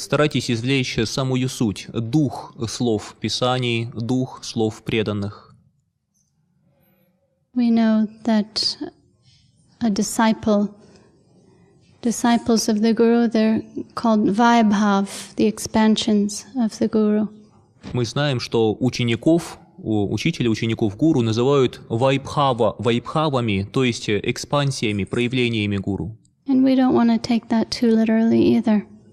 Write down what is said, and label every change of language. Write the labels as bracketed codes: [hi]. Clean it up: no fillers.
[ru] Старайтесь извлечь самую суть, дух слов Писаний, дух слов преданных. [en] We know that disciples of the Guru, they're called Vaibhav, the expansions of the Guru. [ru] Мы знаем, что учеников, учителя, учеников гуру называют вайбхавами, то есть экспансиями, проявлениями гуру. [en] And we don't want to take that too literally either.